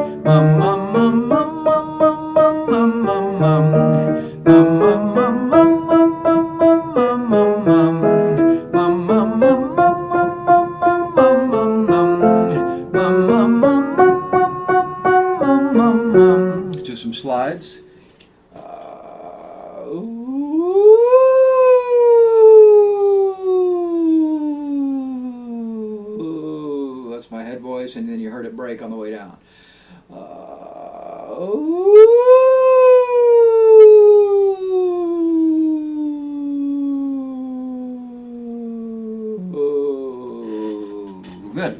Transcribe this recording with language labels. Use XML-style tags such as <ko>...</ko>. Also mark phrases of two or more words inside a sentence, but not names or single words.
<en>Mum, mum, mum, mum, mum, mum, mum, mum, mum. Mum, mum, mum, mum, mum, mum, mum, mum, mum. Mum, mum, mum, mum, mum, mum, mum, mum, mum. Mum, mum, mum, mum, mum, mum, mum, mum. Let's do some slides. That's my head voice, and then you heard it break on the way down. Good.</en>